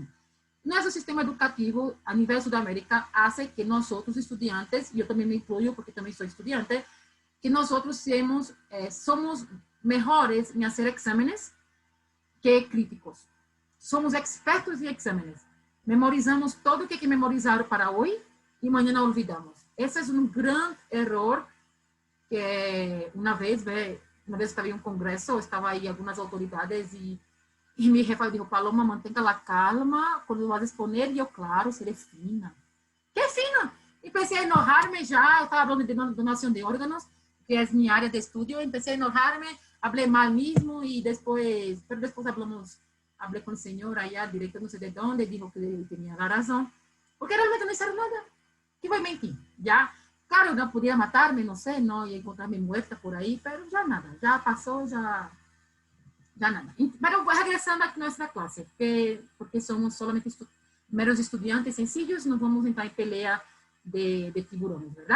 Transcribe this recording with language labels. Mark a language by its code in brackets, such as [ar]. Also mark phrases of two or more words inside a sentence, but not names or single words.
[es] Nuestro sistema educativo a nivel Sudamérica hace que nosotros estudiantes, yo también me incluyo porque también soy estudiante, que nosotros somos mejores en hacer exámenes que críticos. Somos expertos en exámenes. Memorizamos todo o que hay que memorizar para hoy y mañana olvidamos. [pt] Esse é um grande erro que uma vez estava em um congresso, estava aí algumas autoridades e [es] mi jefa dijo, Paloma, mantenga la calma [pt] quando [es] vas a exponer. [pt] E eu, claro, [es] seré fina. [pt] Que fina? E comecei a enojar-me já, eu estava falando de donação de órgãos, que é minha área de estudo, comecei a enojar-me, falei mal mesmo e depois [es] hablé con el señor allá, directo no sé de dónde, dijo que tenía la razón, porque realmente no hicieron nada. ¿Qué voy a mentir? Ya, claro, no podía matarme, no sé, no, y encontrarme muerta por ahí, pero ya nada, ya pasó, ya nada. Pero regresando aquí a nuestra clase, porque somos solamente meros estudiantes sencillos, no vamos a entrar en pelea de tiburones, ¿verdad?